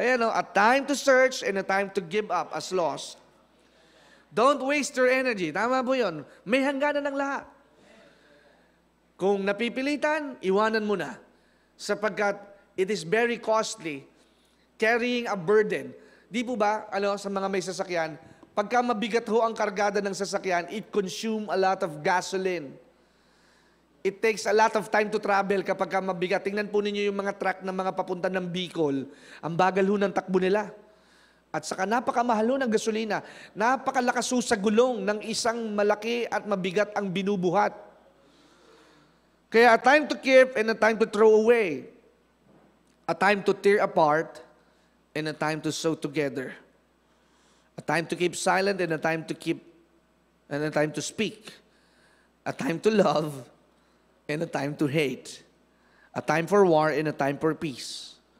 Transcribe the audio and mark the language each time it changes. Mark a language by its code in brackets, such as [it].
[en] Ayan, a time to search and a time to give up as lost. Don't waste your energy. [tl] Tama po yun. May hangganan ng lahat. Kung napipilitan, iwanan mo na. [en] Sapagkat it is very costly carrying a burden. [tl] Di po ba, sa mga may sasakyan, pagka mabigat ho ang kargada ng sasakyan, [en] it consume a lot of gasoline. It takes a lot of time to travel [tl] kapag mabigat. Tingnan po ninyo yung mga truck na mga papunta ng Bicol. Ang bagal ho ng takbo nila. At saka napakamahal ho ng gasolina. Napakalakas ho sa gulong ng isang malaki at mabigat ang binubuhat. [en] Kaya a time to keep and a time to throw away. A time to tear apart and a time to sew together. A time to keep silent and a time to speak. A time to love and a time to hate. A time for war and a time for peace.